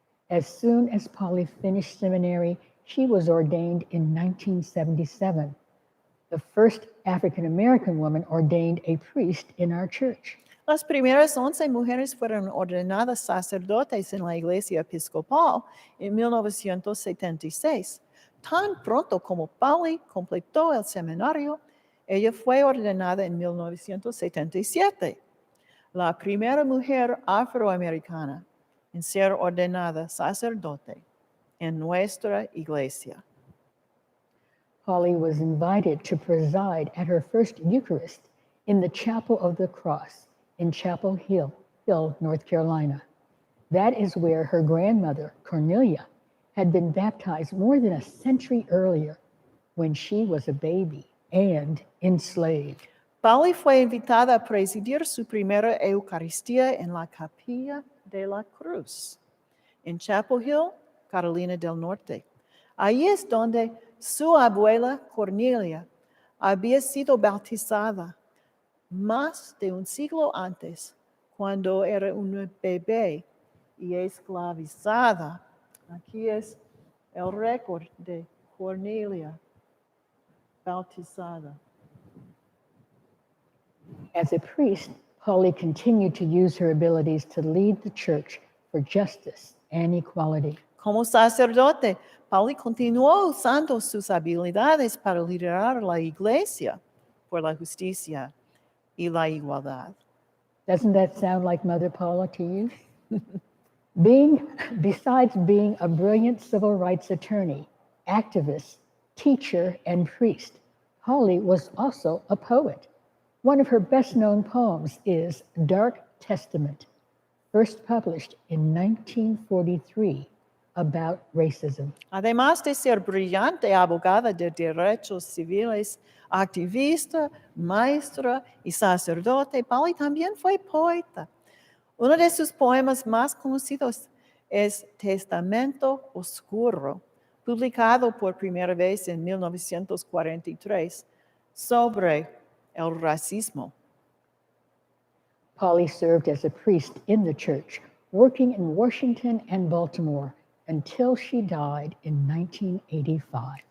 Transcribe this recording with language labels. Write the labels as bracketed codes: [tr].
[en] As soon as Pauli finished seminary, she was ordained in 1977. The first African American woman ordained a priest in our church. [es] Las primeras 11 mujeres fueron ordenadas sacerdotes en la Iglesia Episcopal en 1976. Tan pronto como Pauli completó el seminario, ella fue ordenada en 1977. La primera mujer afroamericana en ser ordenada sacerdote en nuestra iglesia. [en] Pauli was invited to preside at her first Eucharist in the Chapel of the Cross in Chapel Hill, North Carolina. That is where her grandmother, Cornelia, had been baptized more than a century earlier when she was a baby and enslaved. [es] Pauli fue invitada a presidir su primera Eucaristía en la Capilla de la Cruz, en Chapel Hill, Carolina del Norte. Allí es donde su abuela Cornelia había sido bautizada más de un siglo antes, cuando era una bebé y esclavizada. Aquí es el récord de Cornelia bautizada. [en] As a priest, Pauli continued to use her abilities to lead the church for justice and equality. [es] Como sacerdote, Pauli continuó usando sus habilidades para liderar la iglesia por la justicia y la igualdad. [en] Doesn't that sound like Mother Paula to you? Besides being a brilliant civil rights attorney, activist, teacher, and priest, Pauli was also a poet. One of her best-known poems is Dark Testament, first published in 1943, about racism. [es] Además de ser brillante abogada de derechos civiles, activista, maestra y sacerdote, Pauli también fue poeta. Uno de sus poemas más conocidos es Testamento Oscuro, publicado por primera vez en 1943, sobre el racismo. [en] Pauli served as a priest in the church, working in Washington and Baltimore until she died in 1985.